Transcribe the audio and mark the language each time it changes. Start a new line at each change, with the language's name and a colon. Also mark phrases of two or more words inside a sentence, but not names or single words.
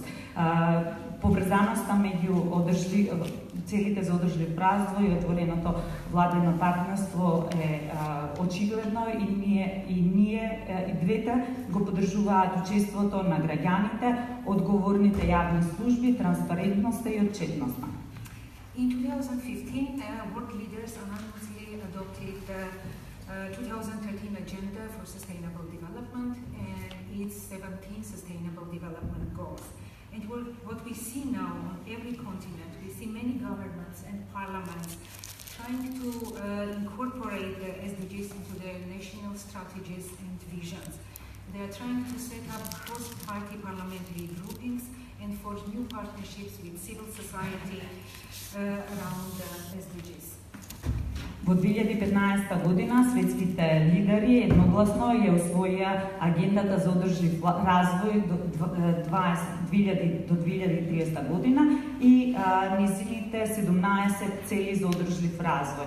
Macedonian: Поврзаноста меѓу целите за одржлив развој и отвореното владино партнерство е очигледно и ние двете го поддржуваат учеството на граѓаните, одговорните јавни служби, транспарентноста и отчетноста.
English: In 2015, world leaders unanimously adopted the 2013 Agenda for Sustainable Development and its 17 Sustainable Development Goals. And what we see now on every continent, we see many governments and parliaments trying to incorporate the SDGs into their national strategies and visions. They are trying to set up cross-party parliamentary groupings and forge new partnerships with civil society around the SDGs.
Macedonian: Во 2015 година светските лидери едногласно ја усвоија агендата за одржлив развој до 2030 година и низините 17 цели за одржлив развој.